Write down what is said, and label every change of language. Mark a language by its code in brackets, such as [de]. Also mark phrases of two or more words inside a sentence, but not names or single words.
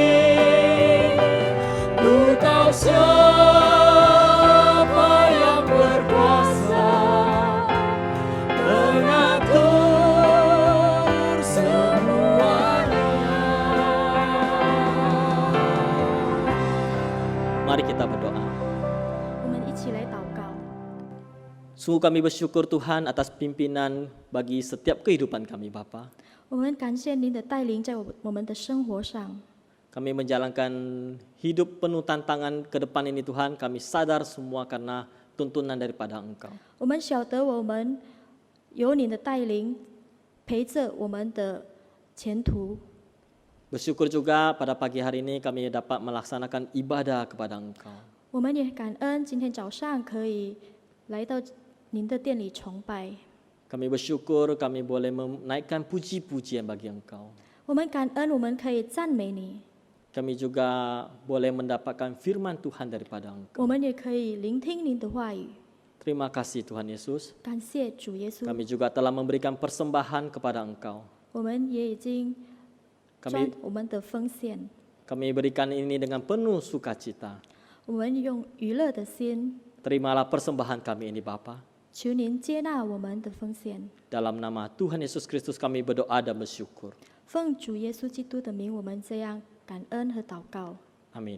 [id] Ku tahu siapa yang berkuasa mengatur semuanya. Mari kita berdoa. [zh] 我们一起来祷告。 [id] Sungguh kami bersyukur Tuhan atas pimpinan bagi setiap kehidupan kami Bapa. [zh] 我们感谢您的带领在我们的生活上。 [id] Kami menjalankan hidup penuh tantangan ke depan ini Tuhan. Kami sadar semua karena tuntunan daripada Engkau. [zh] 我们晓得我们有你的带领，陪着我们的前途。 [id] Bersyukur juga pada pagi hari ini kami dapat melaksanakan ibadah kepada Engkau. [zh] 我们也感恩今天早上可以来到您的店里崇拜。 [id] Kami bersyukur kami boleh menaikkan puji-pujian bagi Engkau. [zh] 我们感恩，我们可以赞美你， [id] Kami juga boleh mendapatkan firman Tuhan daripada [zh] 我 [id] Engkau. [zh] 们也可以聆听您的话语。 [id] Terima kasih Tuhan Yesus. [zh] 感谢主耶稣， [id] Kami juga telah memberikan persembahan kepada Engkau. [zh] 我们也已经专 [id] Kami [zh] 我们的奉献， [id] kami berikan ini dengan penuh sukacita. [zh] 我们用娱乐的心， [id] Terimalah persembahan kami ini Bapa. [zh] 求您接纳我们的奉献。 [id] Dalam nama Tuhan Yesus Kristus kami berdoa dan bersyukur. [zh] 奉主耶稣基督的名，我们这样感恩和祷告。 [id] Amin.